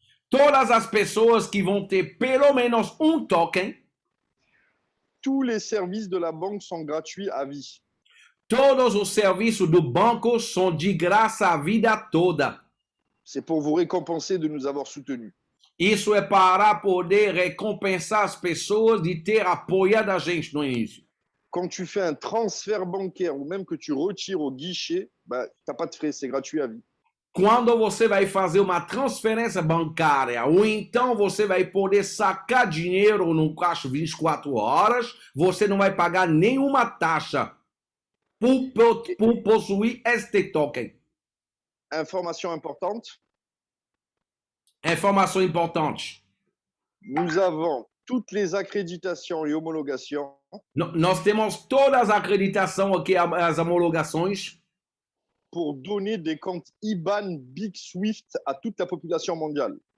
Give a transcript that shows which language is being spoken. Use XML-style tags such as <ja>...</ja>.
<pt>todas as pessoas que vão ter pelo menos um token,</pt> <fr>tous les services de la banque sont gratuits à vie.</fr> <pt>Todos os serviços do banco são de graça a vida toda.</pt> <fr>C'est pour vous récompenser de nous avoir soutenus.</fr> <pt>Isso é para poder recompensar as pessoas de ter apoiado a gente no início.</pt> <fr>Quand tu fais un transfert bancaire ou même que tu retires au guichet, bah, tu n'as pas de frais, c'est gratuit à vie.</fr> <pt>Quando você vai fazer uma transferência bancária ou então você vai poder sacar dinheiro no caixa 24 horas, você não vai pagar nenhuma taxa por possuir este token.</pt> <fr>Information importante.</fr> <pt>Informação importante.</pt> <fr>Nous avons toutes les accréditations et homologations.</fr> <pt>Nós temos todas as acreditações aqui, as homologações.</pt> <fr>Pour donner des comptes IBAN Big Swift à toute la population mondiale.</fr>